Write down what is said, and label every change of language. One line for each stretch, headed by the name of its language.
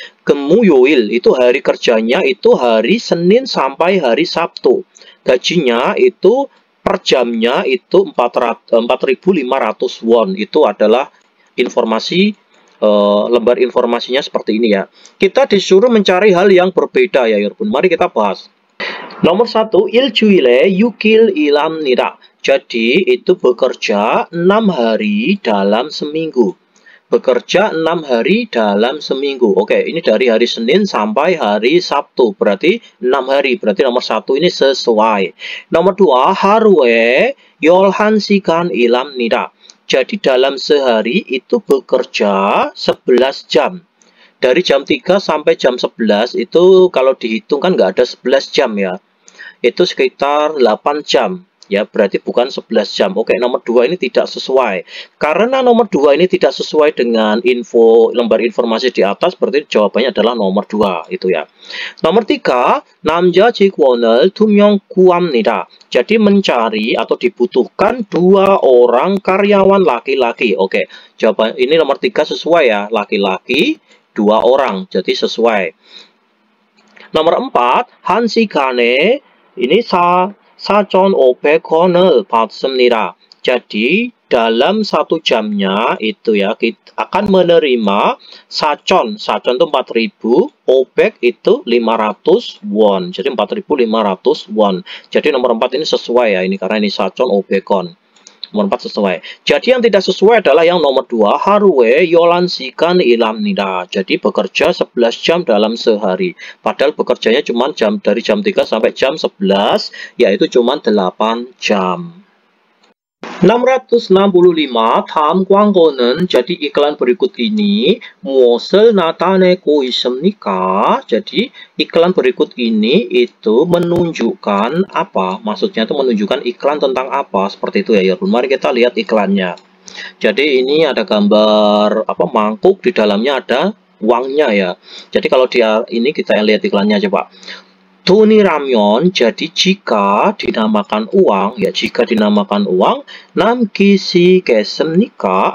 Indonesian: Gemuyoil itu hari kerjanya itu hari Senin sampai hari Sabtu. Gajinya itu per jamnya itu 4.500 won. Itu adalah informasi lembar informasinya seperti ini ya. Kita disuruh mencari hal yang berbeda ya Yurpun. Mari kita bahas.
Korean: Nomor 1, 일주일에 6일 일합니다.
Indonesian: Jadi itu bekerja 6 hari dalam seminggu. Bekerja 6 hari dalam seminggu. Oke, ini dari hari Senin sampai hari Sabtu. Berarti 6 hari. Berarti nomor 1 ini sesuai.
Korean: Nomor 2, haru에 11시간 일합니다.
Indonesian: Jadi dalam sehari itu bekerja 11 jam. Dari jam 3 sampai jam 11 itu kalau dihitung kan nggak ada 11 jam ya. Itu sekitar 8 jam. Ya, berarti bukan 11 jam. Oke, nomor 2 ini tidak sesuai. Karena nomor 2 ini tidak sesuai dengan info lembar informasi di atas, berarti jawabannya adalah nomor 2 itu ya.
Korean: Nomor 3, 남자 직원을 2명 구합니다.
Indonesian: Jadi mencari atau dibutuhkan 2 orang karyawan laki-laki. Oke, jawaban ini nomor 3 sesuai ya, laki-laki 2 orang. Jadi sesuai.
Korean: Nomor 4, 한 시간에 ini 4,500원을 받습니다.
Indonesian: Jadi dalam 1 jamnya itu ya kita akan menerima sacon. Sacon itu 4.000, obek itu 500 won. Jadi 4.500 won. Jadi nomor 4 ini sesuai ya ini karena ini sacon obekon. Nomor 4 sesuai. Jadi yang tidak sesuai adalah yang nomor 2,
Korean: haruwe yolansikan ilamnida.
Indonesian: Jadi bekerja 11 jam dalam sehari. Padahal bekerjanya cuma dari jam 3 sampai jam 11, yaitu cuma 8 jam.
Korean: 665, 다음 광고는
Indonesian: jadi iklan berikut ini
Korean: 무엇을 나타내고 있습니까?
Indonesian: Jadi iklan berikut ini itu menunjukkan apa? Maksudnya itu menunjukkan iklan tentang apa? Seperti itu ya. Mari kita lihat iklannya. Jadi ini ada gambar apa mangkuk, di dalamnya ada uangnya ya. Jadi kalau dia ini kita lihat iklannya coba.
Korean: 돈이라면,
Indonesian: jadi jika dinamakan uang, ya jika dinamakan uang,
Korean: 남기시겠습니까?